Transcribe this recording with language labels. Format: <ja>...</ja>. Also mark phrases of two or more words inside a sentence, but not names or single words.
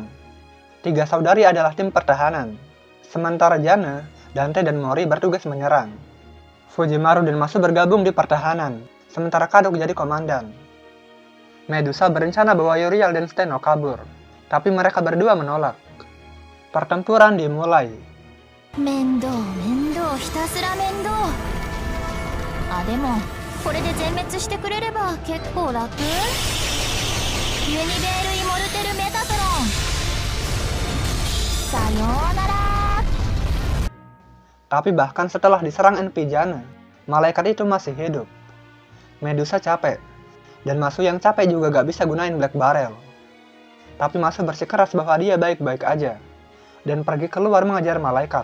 <id>3 saudari adalah tim pertahanan, sementara Jana, Dante, dan Mori bertugas menyerang. Fujimaru dan Masu bergabung di pertahanan, sementara Kadok jadi komandan. Medusa berencana bawa Uriel dan Steno kabur, tapi mereka berdua menolak. Pertempuran dimulai.</id> <ja>面倒、ひたすら面倒. Demo, これで全滅してくれれば結構楽。ユニベール・イモルテル・メタトロン。さようなら。</ja> <id>Tapi bahkan setelah diserang NP Jana, malaikat itu masih hidup. Medusa capek, dan Masu yang capek juga gak bisa gunain Black Barrel. Tapi Masu bersikeras bahwa dia baik-baik aja, dan pergi keluar mengejar malaikat.</id>